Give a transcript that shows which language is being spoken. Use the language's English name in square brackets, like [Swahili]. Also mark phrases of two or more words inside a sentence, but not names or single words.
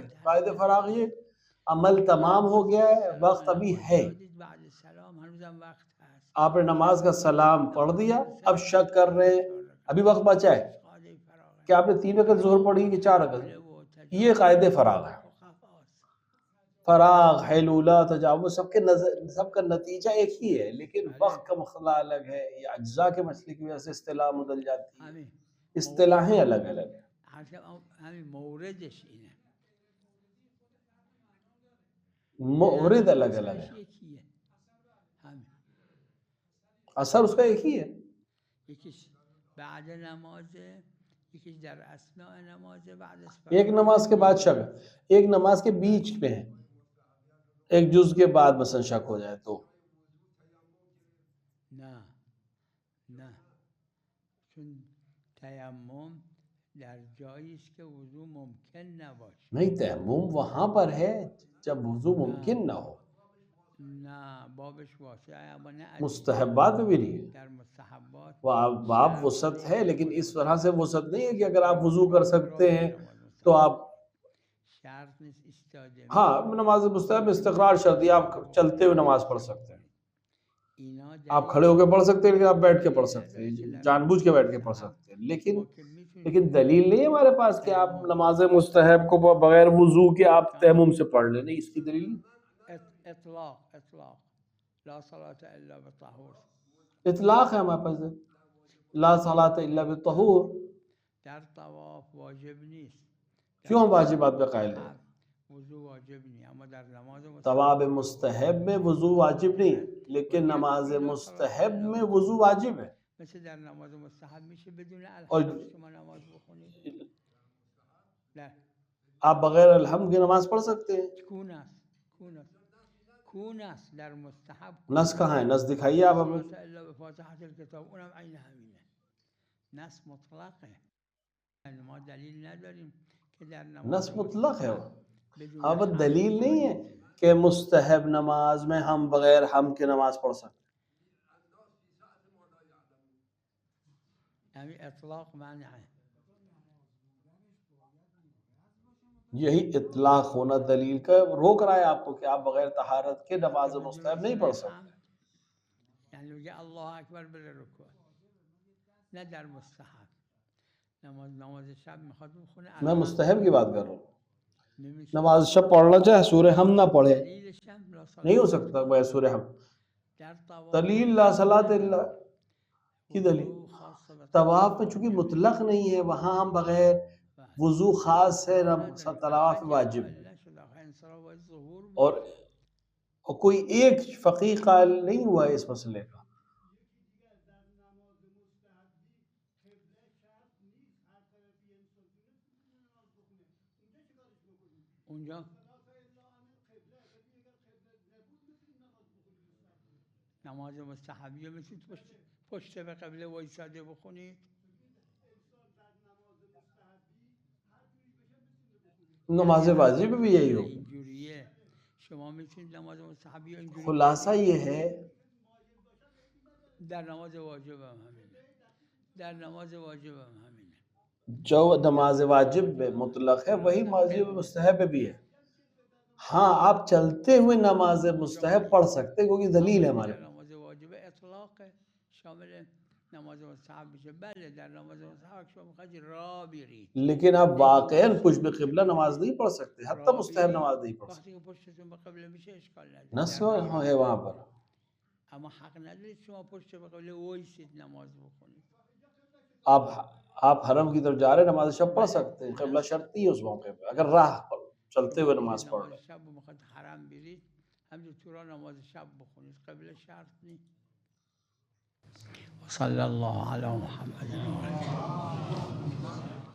[Urdu] قاعدہ فراغ یہ عمل تمام ہو گیا ہے، وقت ابھی ہے، آپ نے نماز کا سلام پڑھ دیا، اب شک کر رہے ہیں ابھی وقت بچا ہے کہ آپ نے 3 رکعت ظہر پڑھی کہ 4 رکعت. یہ قاعدہ فراغ ہے. فراغ، حیلولہ، تجاوز سب کا نتیجہ ایک ہی ہے، لیکن وقت کا مسئلہ الگ ہے. یہ اجزاء کے مسئلے کی وجہ سے اصطلاح بدل جاتی ہے، اصطلاحیں الگ الگ ہیں، [Persian] موردش اینه، [Urdu] مورد الگ الگ ہے. اثر اس کا ایک ہی ہے. [Persian] یکیش بعد نماز، یکیش در اثناء نماز بعد از [Urdu] ایک نماز کے بعد شک، ایک نماز کے بیچ میں ہے، ایک جز کے بعد مثلا شک ہو جائے تو [Persian] نه نه، چون تیمم در جایی است که وضو ممکن نباشه. [Urdu] نہیں، تیمم وہاں پر ہے جب وضو ممکن نہ ہو. [Persian] نه بابش واسعه اما نه از [Urdu] مستحبات میں بھی نہیں ہے، [Persian] در مستحبات [Urdu] باب وسعت ہے، لیکن اس طرح سے وسعت نہیں ہے کہ اگر آپ وضو کر سکتے ہیں تو آپ، [Persian] شرط نیست ایستاده [Urdu] ہاں نماز مستحب میں استقرار شرط ہے، آپ چلتے ہوئے نماز پڑھ سکتے ہیں، اینا آپ کھڑے ہو کے پڑھ سکتے ہیں لیکن آپ بیٹھ کے پڑھ سکتے ہیں، دلیل جان بوجھ کے بیٹھ کے پڑھ سکتے ہیں، لیکن [Persian] ما که میتونیم [Urdu] دلیل نہیں ہے ہمارے پاس کہ آپ نماز مستحب کو بغیر وضو کے آپ تیمم سے پڑھ لیں، نہیں، اس کی دلیل نہیں. [Arabic] اطلاق لا صلاة الا بالطهور، [Urdu] اطلاق ہے ہمارے پاس، [Arabic] لا صلاۃ الا بالطہور. [Persian] در طواف واجب نیست، [Urdu] کیوں ہم واجبات پہ قائل ہیں؟ وضو واجب نہیں، [Persian] اما در نماز [Urdu] طواف مستحب میں وضو واجب نہیں ہے، لیکن نماز مستحب میں وضو واجب ہے. [Persian] مثل در نماز مستحب میشه بدون [Urdu] اور [Persian] الحمد شما نماز بخونید؟ نه. [Urdu] آپ بغیر الحمد کی نماز پڑھ سکتے ہیں. [Persian] کون است در مستحب [Urdu] نص کہاں ہے؟ نص دکھائیے آپ ہمیں. [Arabic] صلاة الا بفاتحة الکتاب، [Persian] اونم عین همینه، نص مطلقه، ما دلیل نداریم که در نماز [Urdu] نص مطلق ہے وہ، بدون اب حمد دلیل نہیں ہے واجب کہ مستحب نماز میں ہم بغیر حمد کے نماز پڑھ سکتے. یعنی اطلاق معنی ہے. یہی اطلاق ہونا دلیل کا روک رہا ہے آپ کو کہ آپ بغیر طہارت کے نماز مستحب نہیں پڑھ سکتے. [Persian] یعنی میگه [Arabic] الله اکبر [Persian] بره رکوع، نه در مستحب. نماز شب میخواد بخونه [Urdu] میں مستحب کی بات کر رہا ہوں. نمیشه. نماز شب پڑھنا چاہے سورہ ہم نہ پڑھے، [Persian] دلیلش هم [Arabic] لا صلاة [Urdu] نہیں ہو سکتا بغیر سورہ ہم. [Persian] در طواف [Urdu] دلیل [Arabic] لا صلاۃ الا [Urdu] کی دلیل؟ [Persian] وضو خاص به [Urdu] طواف میں چونکہ مطلق نہیں ہے، وہاں ہم بغیر وضو خاص ہے، طواف واجب ہے. اور کوئی ایک فقیہ قائل نہیں ہوا ہے اس مسئلے کا. [Persian] اونجا نماز مستحبیه میتونید پشت به قبله وایساده بخونید. [Urdu] نماز واجب بھی یہی ہو. [Persian] اینجوریه شما میتونید نماز مستحبیه اینجوری [Urdu] خلاصہ یہ ہے، [Persian] در نماز واجب هم همینه، در نماز واجب هم همینه. [Urdu] جو نماز واجب میں مطلق ہے وہی واجب مستحب بھی ہے. ہاں آپ چلتے ہوئے نماز مستحب پڑھ سکتے کیونکہ دلیل ہے ہمارے. [Persian] در نماز واجب اطلاق شامل نماز مستحب میشه. بله در نماز مستحب شما میخواید راه برید، [Urdu] لیکن آپ واقعاً [Persian] پشت به قبلہ [Urdu] نماز نہیں پڑھ سکتے، حتی مستحب نماز نہیں پڑھ سکتے. [Persian] وقتی که پشتتون به قبله میشه اشکال نداره، [Urdu] نص ہے وہاں پر. [Persian] اما حق ندارید شما پشت به قبله وایسید نماز بخونید. [Urdu] آپ حرم کی طرف جا رہے نماز شب پڑھ سکتے ہیں، قبلہ شرط نہیں ہے اس موقع پہ، اگر راہ پر چلتے ہوئے نماز پڑھ رہے. [Persian] نماز شب میخواد حرم برید همجور تو را نماز شب بخونید، قبله شرط نیست. [Arabic] صلی الله علی محمد.